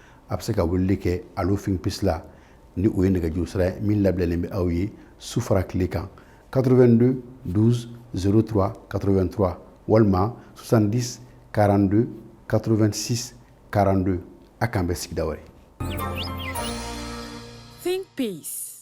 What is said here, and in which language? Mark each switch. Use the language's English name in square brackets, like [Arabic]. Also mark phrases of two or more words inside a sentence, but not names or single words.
[Bambara] a bɛ se ka weleli kɛ Allo Think Peace la, ni o ye nɛgɛjuru sira ye, min labɛnnen bɛ aw ye su fara tile kan, quatre-vingt-deux douze zéro trois quatre-vingt-trois, walima soixante-dix quarante-deux quatre-vingt-six quarante-deux. A k'an bɛn sigida wɛrɛ. Think Peace.